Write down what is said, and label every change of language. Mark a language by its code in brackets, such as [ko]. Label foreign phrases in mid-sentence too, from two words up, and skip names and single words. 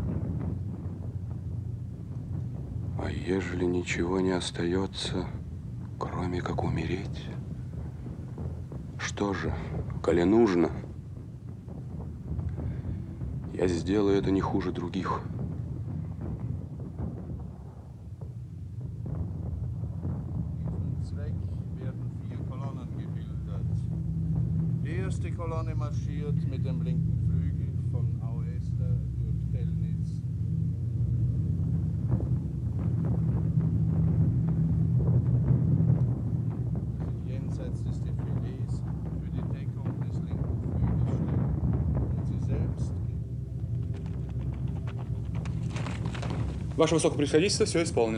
[ru] А ежели ничего не остается, Кроме как умереть. Что же, коли нужно, я сделаю это не хуже других. [de] Die erste Kolonne marschiert mit dem linken Flügel von Auester durch Pellnitz. Jenseits des Defilés für die Deckung des linken Flügels stellen. Und sie selbst [ru] Ваше Высокопревосходительство, все исполнено.